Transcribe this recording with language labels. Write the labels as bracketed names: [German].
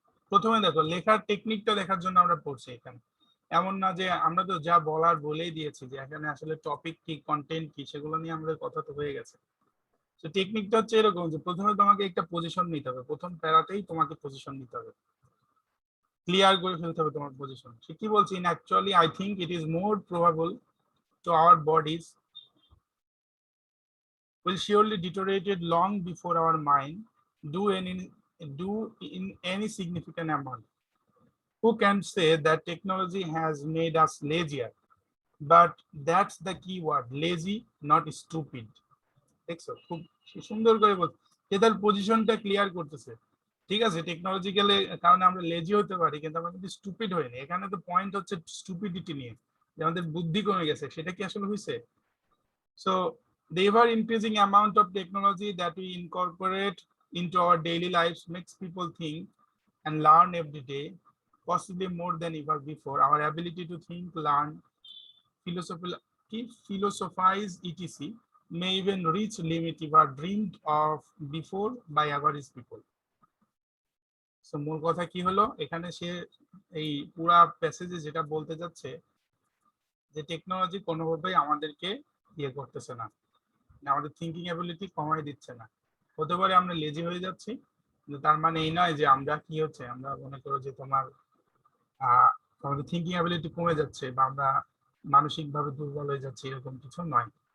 [Bangla] প্রথমে দেখো লেখার টেকনিকটা দেখার জন্য আমরা পড়ছি এখানে। এমন না যে আমরা তো যা বলার বলেই দিয়েছি, যে এখানে আসলে টপিক কি, কন্টেন্ট কি, সেগুলো নিয়ে আমাদের কথা তো হয়ে গেছে। তো টেকনিকটা হচ্ছে এরকম যে প্রথমে তোমাকে একটা পজিশন নিতে হবে, প্রথম প্যারাতেই তোমাকে পজিশন নিতে হবে, ক্লিয়ার করে ফেলতে হবে তোমার পজিশন। সে কি বলছি, [English] In actually I think it is more probable to our bodies will surely deteriorated long before our mind do in any significant amount. Who can say that technology has made us lazier? But that's the key word, lazy, not stupid. [Bangla] দেখছো খুব সুন্দর করে বল, যে তার পজিশনটা clear করতেছে। ঠিক আছে, টেকনোলজিক্যালি কারণে আমরা লেজি হতে পারি, কিন্তু আমরা কিন্তু স্টুপিড হইনি। এখানে তো পয়েন্ট হচ্ছে স্টুপিডিটি নিয়ে, যে আমাদের বুদ্ধি কমে গেছে, সেটা কি আসলে হয়েছে? [English] So the ever increasing amount of technology that we incorporate into our daily lives makes people think and learn every day, possibly more than ever before. Our ability to think, learn, [Bangla] কি [English] philosophize etc may even reach limit or dreamed of before by average people. [Bangla] So মূল কথা কি হলো এখানে সে এই পুরা প্যাসেজে যেটা বলতে যাচ্ছে যে টেকনোলজি কোনোভাবেই আমাদেরকে ইয়ে করতেছে না, আমাদের থিঙ্কিং অ্যাবিলিটি কমাই দিচ্ছে না। হতে পারে আমরা লেজি হয়ে যাচ্ছি, কিন্তু তার মানে এই নয় যে আমরা কি হচ্ছে, আমরা মনে করো যে তোমার আমাদের থিঙ্কিং অ্যাবিলিটি কমে যাচ্ছে বা আমরা মানসিকভাবে দুর্বল হয়ে যাচ্ছি, এরকম কিছু নয়।